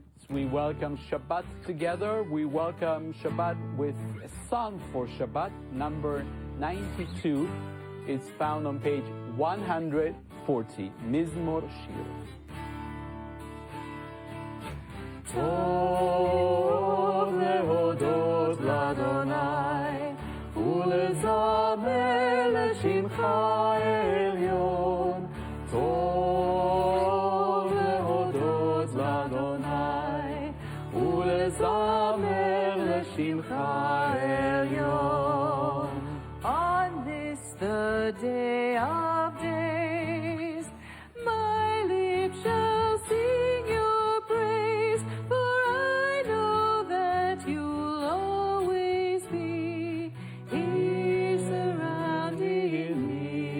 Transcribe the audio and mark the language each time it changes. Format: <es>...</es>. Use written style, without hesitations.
<en>As we welcome Shabbat together, we welcome Shabbat with a song for Shabbat, number 92. It's found on page 140, Mizmor Shir.</en> <he>טוב להודות לאדוני ולזמר לשמך העליון. טוב להודות לאדוני ולזמר לשמך העליון.</he> <en>On this the day of days, my lips shall sing your praise, for I know that you'll always be here surrounding me.</en>